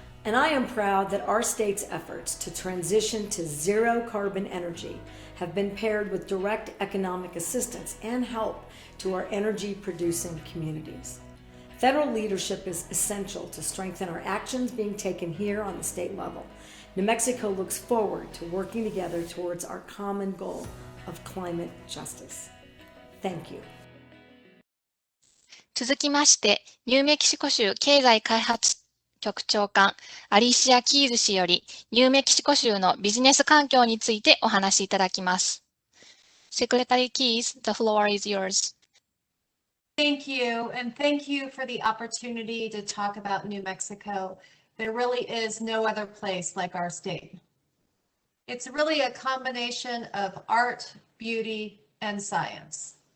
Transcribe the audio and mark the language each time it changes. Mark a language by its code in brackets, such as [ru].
[en] And I am proud that our state's efforts to transition to zero carbon energy have been paired with direct economic assistance and help to our energy producing communities. Federal leadership is essential to strengthen our actions being taken here on the state level. New Mexico looks forward to working together towards our common goal of climate justice. Thank you. [ja] 続きまして、ニューメキシコ州経済開発局長官、アリシア・キーズ氏より、ニューメキシコ州のビジネス環境についてお話しいただきます。 [en] Secretary Keys, the floor is yours. Thank you, and thank you for the opportunity to talk about New Mexico. There really is no other place like our state. It's really a combination of art, beauty, and science.